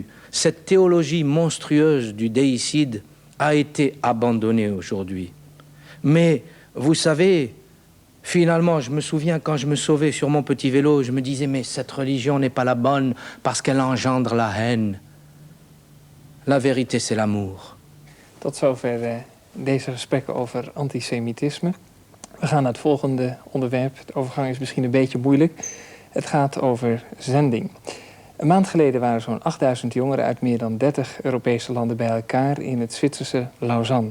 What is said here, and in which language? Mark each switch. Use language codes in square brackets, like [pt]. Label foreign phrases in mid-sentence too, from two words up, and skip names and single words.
[fr] Cette théologie monstrueuse du déicide a été abandonnée aujourd'hui. Mais, vous savez, finalement, je me souviens quand je me sauvais sur mon petit vélo, je me disais, mais cette religion n'est pas la bonne parce qu'elle engendre la haine. La vérité, c'est l'amour. [nl] Tot zover deze gesprekken over antisemitisme. We gaan naar het volgende onderwerp. De overgang is misschien een beetje moeilijk. Het gaat over zending. Een maand geleden waren zo'n 8000 jongeren uit meer dan 30 Europese landen bij elkaar in het Zwitserse Lausanne.